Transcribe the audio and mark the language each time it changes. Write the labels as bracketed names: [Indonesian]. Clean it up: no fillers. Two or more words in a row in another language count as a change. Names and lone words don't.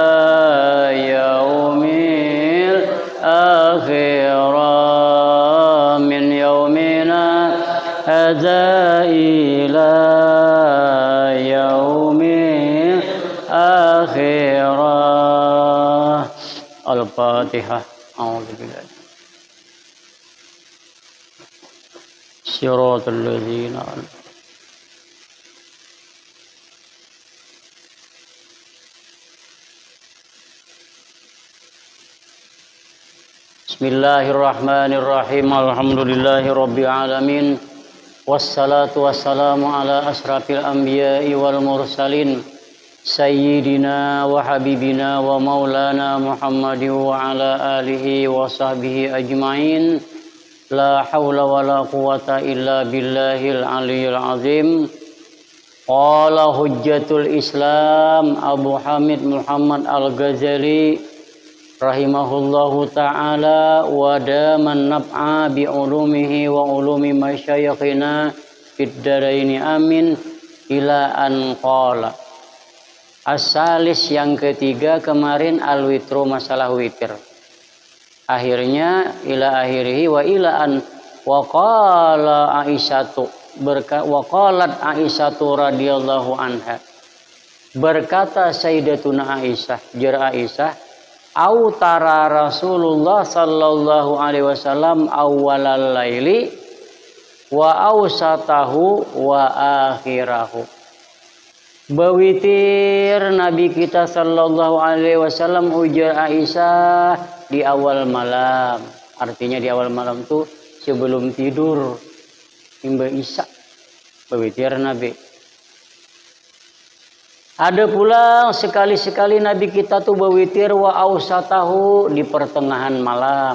[Arabic] يوم الآخرة من يومنا هذا إلى يوم الآخرة. الفاتحة. أعوذ بالله صراط الذين بسم الله الرحمن الرحيم. الحمد لله رب العالمين. والصلاة والسلام على أشرف الأنبياء والمرسلين سيدنا وحبيبنا ومولانا محمد وعلى آله وصحبه أجمعين. لا حول ولا قوة إلا بالله العلي العظيم. قال حجة الإسلام أبو حامد محمد الغزالي رحمه الله تعالى ودام نفعه بعلومه وعلوم مشايخنا في الدارين آمين إلى أن قال. [Banjar] As-salis yang ketiga kemarin al-witru, masalah witir. [Arabic] Akhirnya إلى آخره وإلى أن وقال عائشة وقالت عائشة رضي الله عنها. Berkata Sayyidatuna Aisyah, jar Aisyah, أوتر رسول الله صلى الله عليه وسلم أول الليل وأوسطه وآخره. [Banjar] Bewitir Nabi kita [Arabic] صلى الله عليه وسلم, [Banjar] ujar Aisyah, di awal malam. Artinya di awal malam itu sebelum tidur, hingga isya bewitir Nabi. Ada pula sekali-sekali Nabi kita tuh bewitir [Arabic] وأوسطه [Banjar] di pertengahan malam.